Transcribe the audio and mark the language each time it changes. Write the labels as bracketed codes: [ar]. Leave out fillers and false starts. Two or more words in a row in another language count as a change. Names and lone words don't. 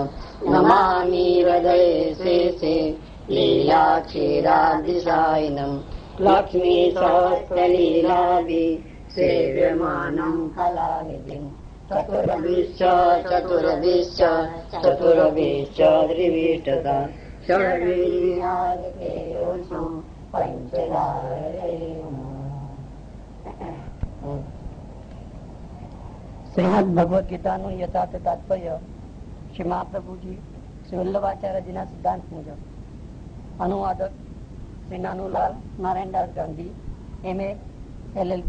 [sa] नमामि हृदये शेषे लीलाक्षीरादिशायिनं लक्ष्मीसहस्रलीलाभि सेव्यमानं कलानिधिं चतुर्भिश्च चतुर्भिश्च चतुर्भिश्च त्रिभिष्टता षड्वीर्यादिकेयोषं पंचदारये। [gu] શ્રીમદ ભગવદ ગીતાનું યથાર્થ તાત્પર્ય શ્રી મહાપ્રભુજી શ્રી વલ્લભાચાર્યજીના સિદ્ધાંત મુજબ. અનુવાદક શ્રી નાનુલાલ નારાયણદાસ ગાંધી, MA LLB.